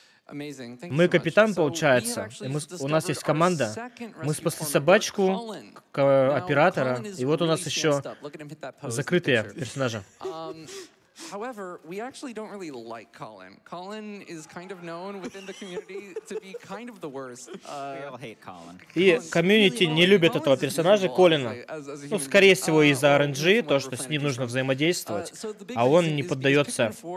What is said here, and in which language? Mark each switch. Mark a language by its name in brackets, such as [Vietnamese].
[Russian] Мы капитан, получается, и у нас есть команда. Мы спасли собачку, оператора, и вот у нас еще закрытые персонажи. [English] However, we actually don't really like Colin. Colin is kind of known within the community to be kind of the worst. We all hate Colin. [Russian] И комьюнити не любит этого персонажа, Колина. Ну, скорее всего, из-за RNG, то, что с ним нужно взаимодействовать, а он не поддается.